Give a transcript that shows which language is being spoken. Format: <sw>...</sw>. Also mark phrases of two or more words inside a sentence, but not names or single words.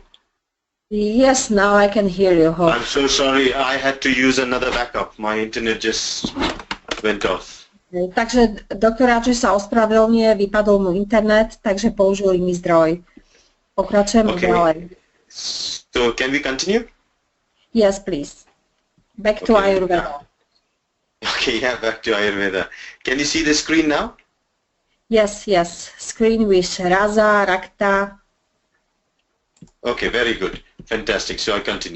<en>Yes, now I can hear you. I'm so sorry. I had to use another backup. My internet just went off.</en> <sk>Takže doktor Raju sa ospravedlňuje, vypadol mu internet, takže použil iný zdroj. Pokračujeme ďalej.</sk> <en>So, can we continue? Yes, please. Back to Ayurveda. Okay, yeah, back to Ayurveda. Can you see the screen now? Yes, yes. Screen with Rasa, Rakta. Okay, very good. Fantastic. So I continue.</en>